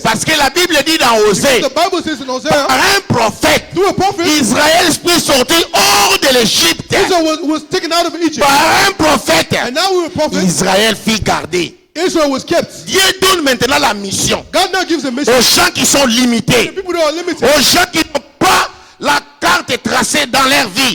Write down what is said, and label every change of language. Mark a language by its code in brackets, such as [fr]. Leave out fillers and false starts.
[fr] parce que la Bible dit dans Osée, [en] the Bible says in Hosea, [fr] par un prophète, [en] through a prophet, [fr] Israël peut sortir hors de l'Égypte. [en] Israel was taken out of Egypt. [fr] Par un prophète, [en] And now with a prophet, [fr] Israël fit garder. [en] Israel was kept. [fr] Dieu donne maintenant la mission [en] God now gives a mission [fr] aux gens qui sont [en] to [fr] limités, [en] people that are limited, [fr] aux gens qui n'ont pas la carte tracée dans leur vie.